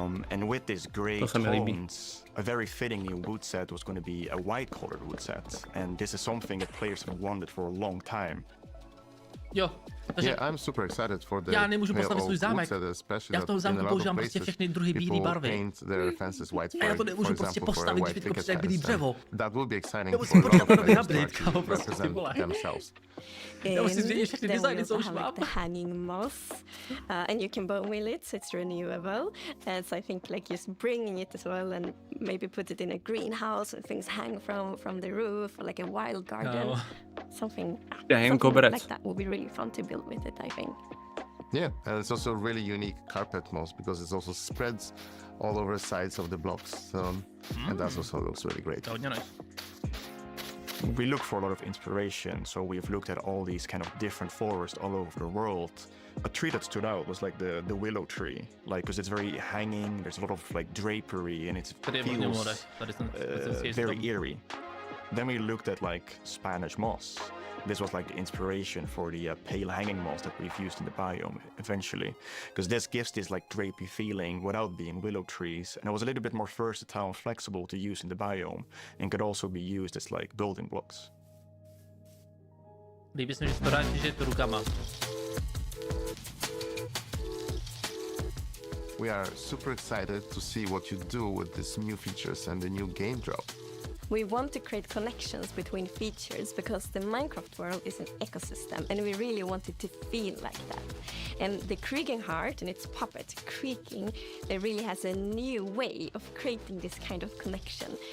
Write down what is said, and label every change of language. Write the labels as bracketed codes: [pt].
[en] And with this grey tones, a very fitting new wood set was going to be a white-colored wood set, and this is something that players have wanted for a long time. [cs] Jo. Takže [en] yeah, I'm super excited for the [cs] já nemůžu postavit svůj zámek. Já v toho zámku používám prostě všechny druhy bílé barvy. A já to nemůžu prostě postavit, když to prostě jak bílý dřevo. Já musím počkat na nový update, kámo, prostě ty vole. Já musím změnit všechny designy, co už mám. [en] The hanging moss, and you can bone wheel it, so it's renewable. So I think like just bringing it as well, and maybe put it in a greenhouse, and things hang from the roof, or like a wild garden, something like that would be really fun to build with it, I think. Yeah, and it's also a really unique carpet moss because it also spreads all over the sides of the blocks, and that also looks really great. We look for a lot of inspiration, so we've looked at all these kind of different forests all over the world. A tree that stood out was like the willow tree, like because it's very hanging. There's a lot of like drapery, and it feels very eerie. Then we looked at like Spanish moss. This was like the inspiration for the pale hanging moss that we've used in the biome eventually, because this gives this like drapey feeling without being willow trees, and it was a little bit more versatile and flexible to use in the biome, and could also be used as like building blocks. [cs] Líbí se mi, že to rád to rukama. [en] We are super excited to see what you do with these new features and the new game drop. We want to create connections between features because the Minecraft world is an ecosystem and we really want it to feel like that. And the creaking heart and its puppet creaking, it really has a new way of creating this kind of connection.